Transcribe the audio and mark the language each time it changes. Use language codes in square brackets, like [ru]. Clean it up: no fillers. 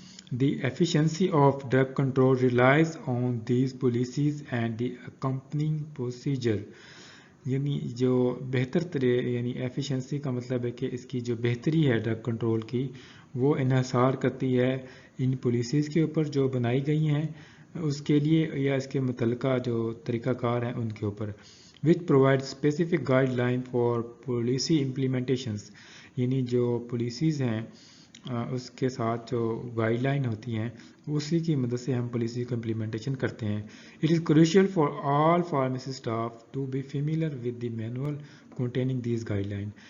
[en] The efficiency of drug control realize on these policies and the accompanying procedure. [ur] یعنی جو یعنی efficiency کا مطلب ہے کہ اس کی جو بہتری ہے ڈرگ کنٹرول کی، وہ انحصار کرتی ہے ان پالیسیز کے اوپر جو بنائی گئی ہیں اس کے لیے یا اس کے متعلقہ جو طریقہ کار ہیں ان کے اوپر. [en] which provide specific guideline for policy implementations. [ur] یعنی جو پالیسیز ہیں اس کے ساتھ جو گائیڈ لائن ہوتی ہیں اسی کی مدد سے ہم پالیسی کا امپلیمنٹیشن کرتے ہیں. [en] It is crucial for all pharmacy staff to be familiar with the manual containing these guidelines.